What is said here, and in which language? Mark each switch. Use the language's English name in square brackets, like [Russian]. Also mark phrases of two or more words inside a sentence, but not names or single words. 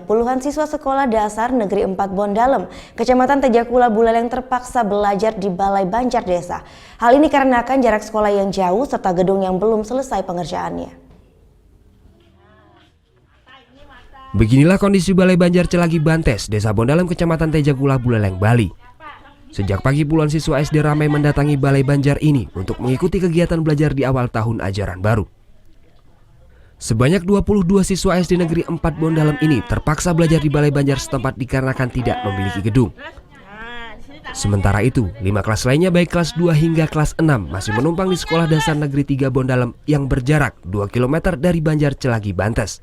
[Indonesian] Puluhan siswa sekolah dasar Negeri 4 Bondalem, Kecamatan Tejakula Buleleng terpaksa belajar di Balai Banjar Desa. Hal ini karena jarak sekolah yang jauh serta gedung yang belum selesai pengerjaannya. Beginilah kondisi Balai Banjar Celagi Bantes, Desa Bondalem, Kecamatan Tejakula Buleleng, Bali. Sejak pagi puluhan siswa SD ramai mendatangi Balai Banjar ini untuk mengikuti kegiatan belajar di awal tahun ajaran baru. Sebanyak 22 siswa SD Negeri 4 Bondalem ini terpaksa belajar di Balai Banjar setempat dikarenakan tidak memiliki gedung. Sementara itu, 5 kelas lainnya baik kelas 2 hingga kelas 6 masih menumpang di Sekolah Dasar Negeri 3 Bondalem yang berjarak 2 km dari Banjar Celagi Bantes.